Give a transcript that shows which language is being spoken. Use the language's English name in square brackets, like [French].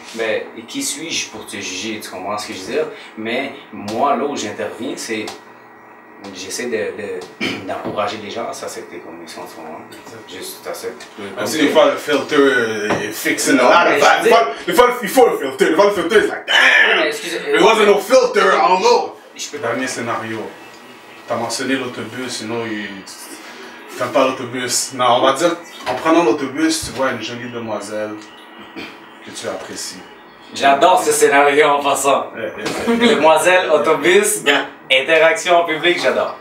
[French] Mais qui suis-je pour te juger, tu comprends ce que je veux dire? Mais moi, là où j'interviens, c'est j'essaie d'encourager les gens à s'accepter comme ils sont en ce moment. Juste accepter. Même si des fois le filter est [English] fixing a lot of vibes. [French] Des fois il faut le filter. Des fois le filter, c'est [English] like, damn! It wasn't no filter, I don't know. [French] Dernier scénario. T'as mentionné l'autobus, sinon t'aimes pas l'autobus. Non, on va dire, en prenant l'autobus, tu vois une jolie demoiselle que tu apprécies. J'adore ce scénario en passant. Demoiselle, autobus, interaction en public, j'adore.